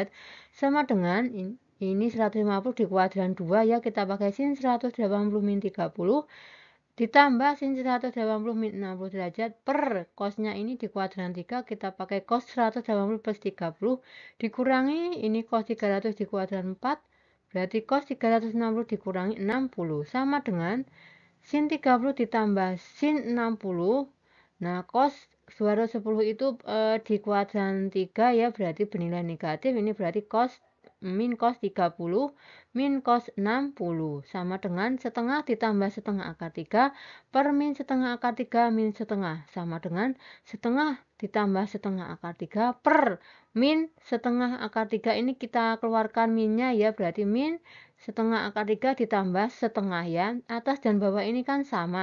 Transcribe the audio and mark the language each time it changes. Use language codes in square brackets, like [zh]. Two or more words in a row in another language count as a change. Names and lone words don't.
[id] sama dengan ini 150 di kuadran 2 ya, kita pakai sin 180 min 30 ditambah sin 180 min 60 derajat per cosnya ini di kuadran 3 kita pakai cos 180 plus 30 dikurangi ini cos 300 di kuadran 4 berarti cos 360 dikurangi 60 sama dengan sin 30 ditambah sin 60. Nah cos 210 itu di kuadran 3 ya, berarti bernilai negatif, ini berarti cos min cos 30 min cos 60 sama dengan setengah ditambah setengah akar 3 per min setengah akar 3 min setengah sama dengan setengah ditambah setengah akar 3 per min setengah akar 3, ini kita keluarkan minnya ya, berarti min setengah akar 3 ditambah setengah ya, atas dan bawah ini kan sama.